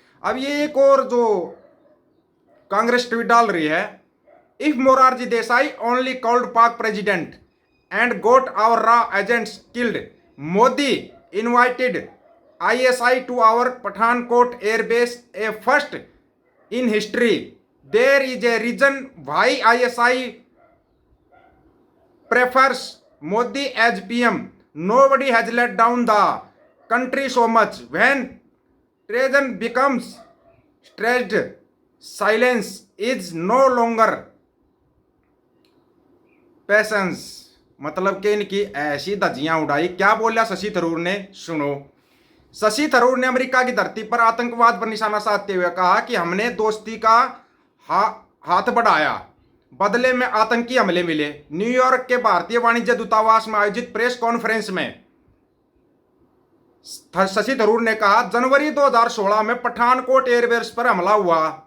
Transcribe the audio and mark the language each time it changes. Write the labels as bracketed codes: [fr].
[hi] अब ये एक और जो कांग्रेस ट्वीट डाल रही है, [en] If Morarji Desai only called पाक president and goat our raw agents killed, Modi invited ISI to our Pathankot airbase, a first in history. There is a reason why ISI prefers Modi as PM. Nobody has let down the country so much. When treason becomes stretched, silence is no longer patience. [hi] मतलब कि इनकी ऐसी धज्जियां उड़ाई। क्या बोला शशि थरूर ने, सुनो। शशि थरूर ने अमेरिका की धरती पर आतंकवाद पर निशाना साधते हुए कहा कि हमने दोस्ती का हाथ बढ़ाया, बदले में आतंकी हमले मिले। न्यूयॉर्क के भारतीय वाणिज्य दूतावास में आयोजित प्रेस कॉन्फ्रेंस में शशि थरूर ने कहा, जनवरी 2016 में पठानकोट एयरबेस पर हमला हुआ।